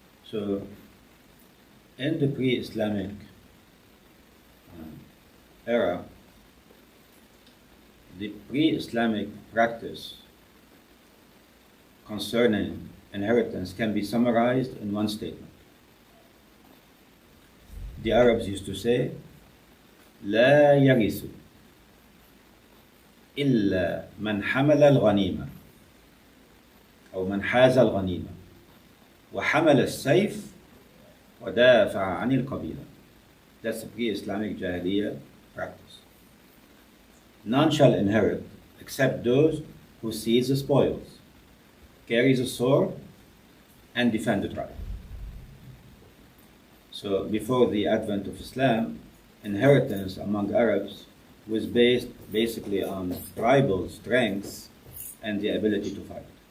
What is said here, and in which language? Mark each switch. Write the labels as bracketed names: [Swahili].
[English] So, in the pre-Islamic era, the pre-Islamic practice concerning inheritance can be summarized in one statement. [Arabic] The Arabs used to say, لا يرث إلا من حمل الغنيمة أو من حاز الغنيمة وحمل السيف ودافع عن القبيلة. [English] That's the pre-Islamic Jahiliyyah practice. None shall inherit except those who seize the spoils, carries a sword, and defend the tribe. So before the advent of Islam, inheritance among Arabs was based basically on tribal strength and the ability to fight.